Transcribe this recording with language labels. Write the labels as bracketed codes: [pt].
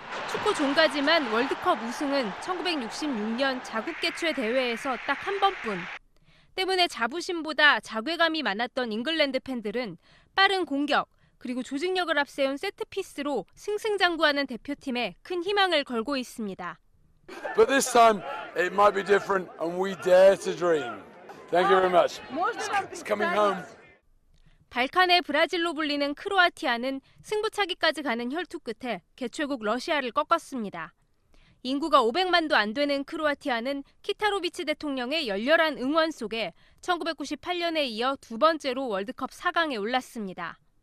[ko] 축구 종가지만 월드컵 우승은 1966년 자국 개최 대회에서 딱 한 번뿐. 때문에 자부심보다 자괴감이 많았던 잉글랜드 팬들은 빠른 공격, 그리고 조직력을 앞세운 세트피스로 승승장구하는 대표팀에 큰 희망을 걸고 있습니다. [en] But this time it might be different and we dare to dream. Thank you very much. It's coming home. [ko] 발칸의 브라질로 불리는 크로아티아는 승부차기까지 가는 혈투 끝에 개최국 러시아를 꺾었습니다. 인구가 500만도 안 되는 크로아티아는 키타로비치 대통령의 열렬한 응원 속에 1998년에 이어 두 번째로 월드컵 4강에 올랐습니다.